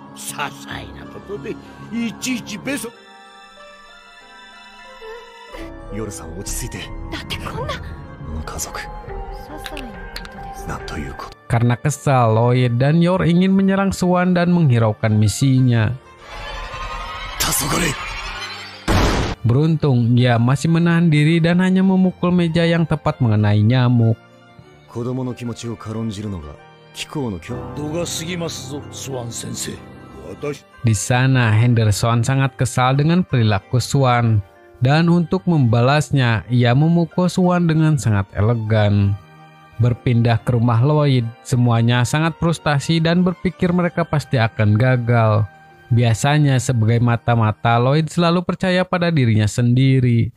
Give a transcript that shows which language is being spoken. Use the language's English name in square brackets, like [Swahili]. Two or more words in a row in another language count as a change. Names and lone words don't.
[Indonesian] Karena kesal, Lloyd dan Yor ingin menyerang Swan dan menghiraukan misinya. Beruntung ia masih menahan diri dan hanya memukul meja yang tepat mengenai nyamuk. [Japanese] 子供の気持ちを軽んじるのが貴公の教度が過ぎますぞ、スワン先生。私 [Indonesian] Di sana Henderson sangat kesal dengan perilaku Swan. Dan untuk membalasnya, ia memukul Swan dengan sangat elegan. Berpindah ke rumah Lloyd, semuanya sangat frustasi dan berpikir mereka pasti akan gagal. Biasanya sebagai mata-mata, Lloyd selalu percaya pada dirinya sendiri.